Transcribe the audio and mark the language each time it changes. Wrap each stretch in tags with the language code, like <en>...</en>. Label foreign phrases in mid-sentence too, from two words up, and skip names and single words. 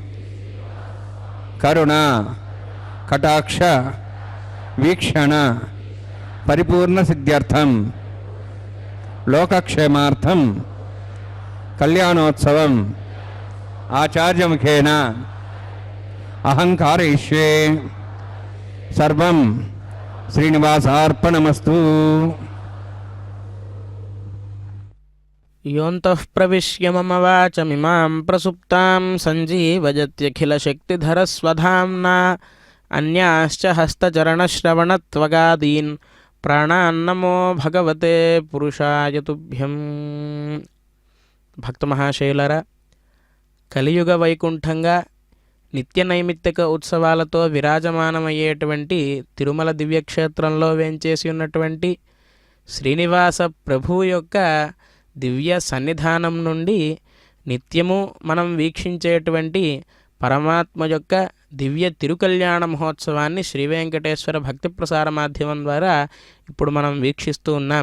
<sa>కరుణ కటాక్ష వీక్షణ పరిపూర్ణ సిద్ధ్యర్థం లోకక్షేమార్థం కళ్యాణోత్సవం ఆచార్యముఖేన అహంకారయిష్యే. సర్వం శ్రీనివాసార్పణమస్తు. योऽन्तः प्रविश्य मम वाचमिमां प्रसुप्तां सञ्जीवयत्यखिलशक्तिधरस्वधाम्ना अन्याश्च हस्तचरणश्रवणत्वगादीन् प्राणान्नमो भगवते पुरुषाय तुभ्यं.</sa> <te>భక్త మహాశైలరా, కలియుగ వైకుంఠంగా నిత్య నైమిత్తిక ఉత్సవాలతో విరాజమానమయ్యేటువంటి తిరుమల దివ్యక్షేత్రంలో వేంచేసి ఉన్నటువంటి శ్రీనివాస ప్రభువు యొక్క దివ్య సన్నిధానం నుండి నిత్యము మనం వీక్షించేటువంటి పరమాత్మ యొక్క దివ్య తిరుకల్యాణ మహోత్సవాన్ని శ్రీ వెంకటేశ్వర భక్తి ప్రసార మాధ్యమం ద్వారా ఇప్పుడు మనం వీక్షిస్తూ ఉన్నాం.</te>